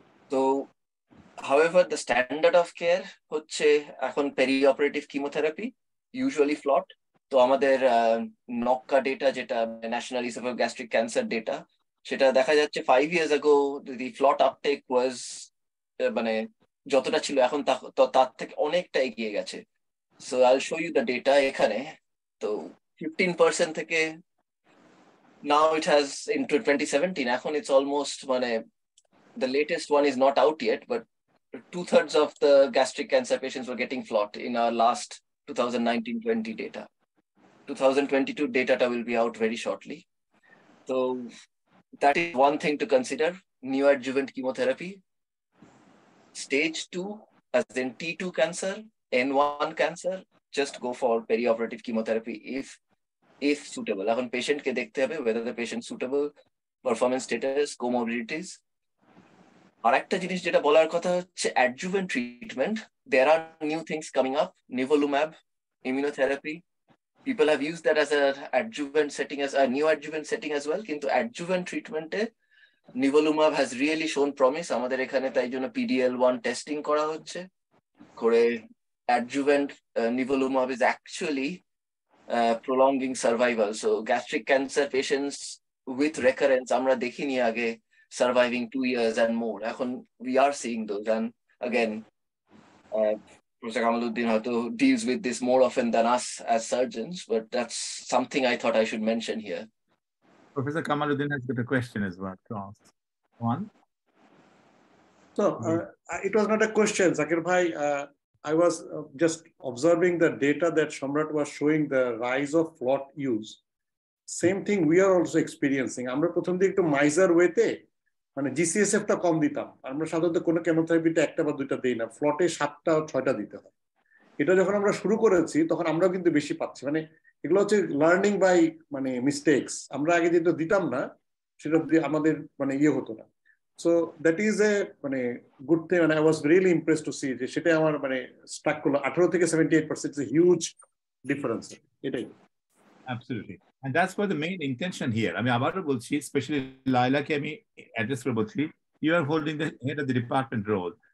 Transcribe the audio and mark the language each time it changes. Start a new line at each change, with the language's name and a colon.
English: So, however, the standard of care
Bangla: হচ্ছে এখন
English: perioperative chemotherapy, usually flot.
Bangla: তো আমাদের নক্কা ডেটা যেটা ন্যাশনাল ইসোফেগাস্ট্রিক ক্যান্সার ডেটা, সেটা দেখা যাচ্ছে
English: 5 years ago the flot uptake was
Bangla: মানে যতটা ছিল এখন তার থেকে অনেকটা এগিয়ে গেছে।
English: So I'll show you the data
Bangla: এখানে। তো
English: 15% থেকে now it has into 2017 এখন it's almost মানে the latest one is not out yet, but 2/3 of the gastric cancer patients were getting flot in our last 2019-20 data. 2022 data will be out very shortly. So that is one thing to consider. Neoadjuvant chemotherapy. Stage 2, as in T2 cancer, N1 cancer, just go for perioperative chemotherapy if suitable.
Bangla: এখন patient কে দেখতে হবে
English: whether the patient suitable, performance status, comorbidities.
Bangla: আর একটা জিনিস যেটা বলার কথা হচ্ছে adjuvant treatment.
English: There are new things coming up. Nivolumab, immunotherapy. People have used that as an adjuvant setting, as a neoadjuvant setting as well. Kintu adjuvant treatment nivolumab has really shown promise.
Bangla: আমাদের এখানে তাই জন্য PDL1 testing করা হচ্ছে করে
English: adjuvant nivolumab is actually prolonging survival. So gastric cancer patients with recurrence আমরা দেখিনি আগে surviving 2 years and more.
Bangla: এখন
English: we are seeing those, and again Professor Kamaluddin deals with this more often than us as surgeons, but that's something I thought I should mention here. Professor Kamaluddin has got a question as well to ask. One. So it was not a question, Zakir Bhai. I was just observing the data that Shamrat was showing, the rise of flot use. Same thing we are also experiencing.
Bangla: আমরা প্রথম দিকে একটু miser ওয়েতে মানে GCSF টা কম দিতাম। আমরা সাধারণত কোনো কেমোথেরাপিতে একটা বা দুইটা দেই না, ফ্লটে 7টা 6টা দিতে হয়। এটা যখন আমরা শুরু করেছি তখন আমরাও কিন্তু বেশি পাচ্ছি। মানে এগুলো হচ্ছে লার্নিং বাই মানে মিস্টেকস। আমরা আগে যেটা দিতাম না সেটা আমাদের মানে ইয়ে হতো না।
English: So that is a মানে good thing, and I was really impressed to see যে
Bangla: সেটা আমার মানে স্ট্রাক করলো
English: 18 থেকে 78% is a huge difference.
Bangla: এটাই।
English: Absolutely. And that's what the main intention here. I mean,
Bangla: আবারও বলছি,
English: especially
Bangla: লাইলাকে আমি অ্যাড্রেস করে বলছি,
English: you are holding the head of the department role.